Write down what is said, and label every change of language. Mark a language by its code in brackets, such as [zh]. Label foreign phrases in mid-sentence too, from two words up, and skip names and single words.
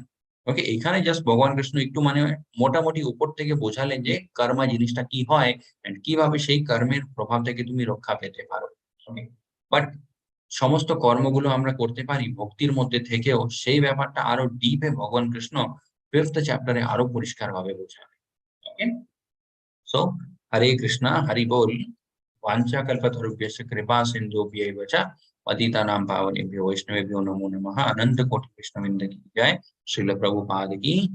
[bn] ওকে, এখানে জাস্ট ভগবান কৃষ্ণ একটু মানে মোটামুটি উপর থেকে বোঝালেন যে কর্মা জিনিসটা কি হয় এন্ড কিভাবে সেই কর্মের প্রভাব থেকে তুমি রক্ষা পেতে পারো। ওকে, বাট সমস্ত কর্মগুলো আমরা করতে পারি ভক্তির মধ্যে থেকেও, সেই ব্যাপারটা আরো ডিপে ভগবান কৃষ্ণ 5th চ্যাপ্টারে আরো পরিষ্কার ভাবে বোঝাবে। ওকে, সো হরে কৃষ্ণ, হরি बोल। [sa] वाञ्छा कल्पतरुभ्यश्च कृपा सिन्धुभ्यैव च पतितानां पावनेभ्यो वैष्णवेभ्यो नमो नमः। [hi] अनंत कोटि वैष्णववृंद की जय। श्रील प्रभुपाद की